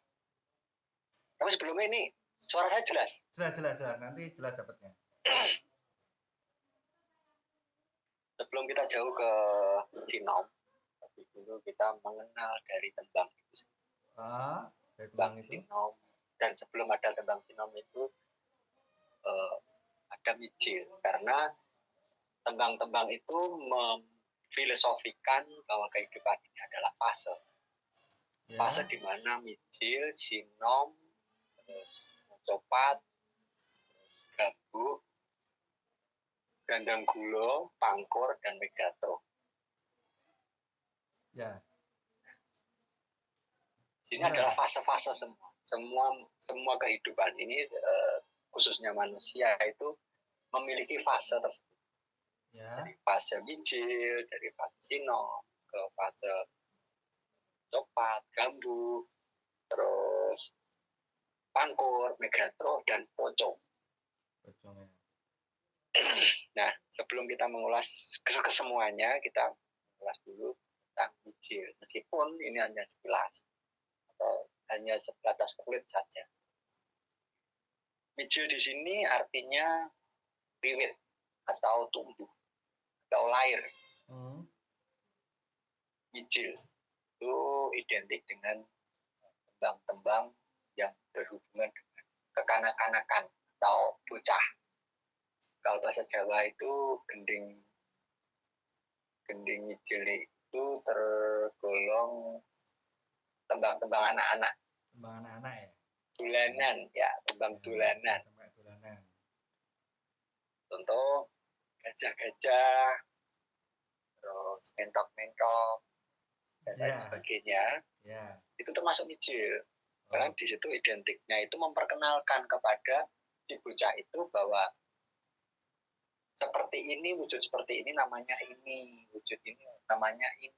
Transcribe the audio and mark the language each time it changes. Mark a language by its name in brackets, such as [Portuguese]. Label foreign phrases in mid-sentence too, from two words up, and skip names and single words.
[Indonesian] Tapi sebelumnya ini suara saya jelas? Jelas. Nanti jelas dapatnya. Sebelum kita jauh ke sinom, tapi dulu kita mengenal dari tembang itu. Dari tembang itu. Sinom. Dan sebelum ada tembang sinom itu ada mijil, karena tembang-tembang itu memfilosofikan bahwa kehidupan ini adalah fase. Fase di mana mijil, sinom, terus copat, gambuk, gandang gulo, pangkur, dan megatro. Ya. Ini adalah fase-fase semua kehidupan ini, khususnya manusia itu memiliki fase tersebut. Ya. Dari fase mijil, dari fase sinom, ke fase copat, gambuk, terus pangkur, megatro, dan pocong. Nah, sebelum kita mengulas kesemuanya, kita mengulas dulu tentang mijil. Meskipun ini hanya sekilas atau hanya sebatas kulit saja. Mijil di sini artinya wiwit atau tumbuh atau lahir. Mijil itu identik dengan tembang-tembang yang berhubungan dengan kekanak-kanakan atau bocah. Kalau bahasa Jawa itu gending mijil itu tergolong tembang-tembang anak-anak. Tembang anak-anak ya? Tulanan, ya, tembang tulanan. Contoh gajah-gajah, terus mentok-mentok, dan lain sebagainya. Itu termasuk mijil. Karena di situ identiknya itu memperkenalkan kepada si bocah itu bahwa seperti ini, wujud seperti ini namanya ini, wujud ini namanya ini.